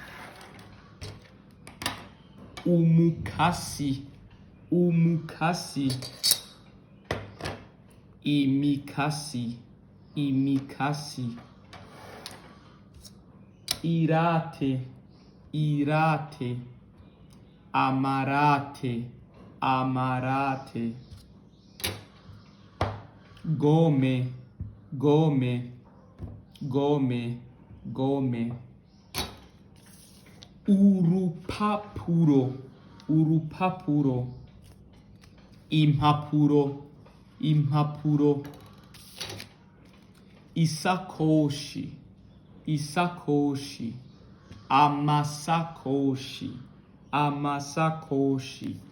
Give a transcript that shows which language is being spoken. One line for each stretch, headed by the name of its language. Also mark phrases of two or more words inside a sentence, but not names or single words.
Rundi: umukasi, umukasi, imikasi, imikasi, irate, irate, amarate, amarate, gome, gome, gome, gome, urupapuro, urupapuro, impapuro, impapuro, isakoshi, isakoshi, amasakoshi, amasakoshi,